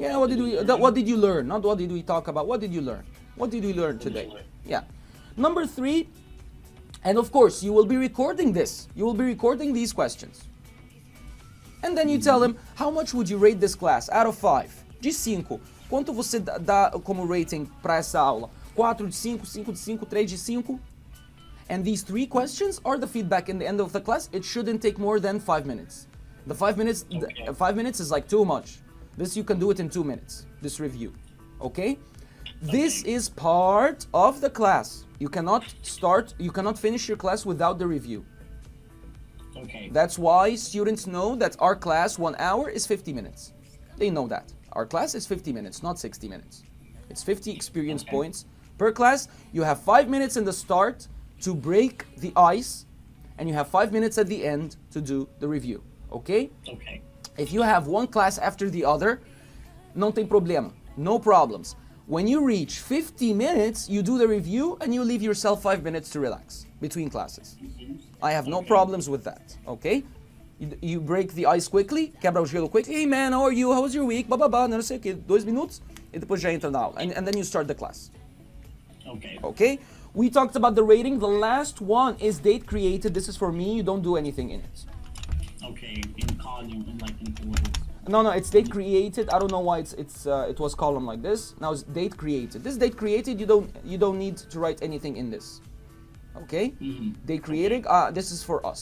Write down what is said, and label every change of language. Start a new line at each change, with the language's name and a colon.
English: Yeah, what did you learn? Not what did we talk about. What did you learn? What did we learn today? Yeah. Number 3, and of course, you will be recording this. You will be recording these questions. And then you tell him, how much would you rate this class out of 5?
Portuguese: De 5. Quanto você dá como rating para essa aula? 4 de 5, 5 de 5, 3 de 5.
English: And these 3 questions are the feedback in the end of the class. It shouldn't take more than 5 minutes. The 5 minutes, 5 minutes is like too much. This you can do it in 2 minutes, this review. Okay? This is part of the class. You cannot finish your class without the review. Okay. That's why students know that our class, 1 hour, is 50 minutes. They know that. Our class is 50 minutes, not 60 minutes. It's 50 experience Okay. points per class. You have 5 minutes in the start to break the ice, and you have 5 minutes at the end to do the review, okay? Okay. If you have one class after the other,
Portuguese: não tem problema,
English: no problems. When you reach 50 minutes, you do the review and you leave yourself 5 minutes to relax between classes. I have no Okay. problems with that, okay? You break the ice quickly,
Portuguese: quebra o gelo
English: quickly. Hey man, how are you? How was your week?
Portuguese: Bababá, não sei o que, 2 minutos e depois já entra na aula.
English: And then you start the class, Okay. okay? We talked about the rating. The last one is date created. This is for me. You don't do anything in it. Okay. In column, in orders. No, it's date created. I don't know why it was column like this. Now it's date created. This date created. You don't need to write anything in this. Okay? Date created. This is for us.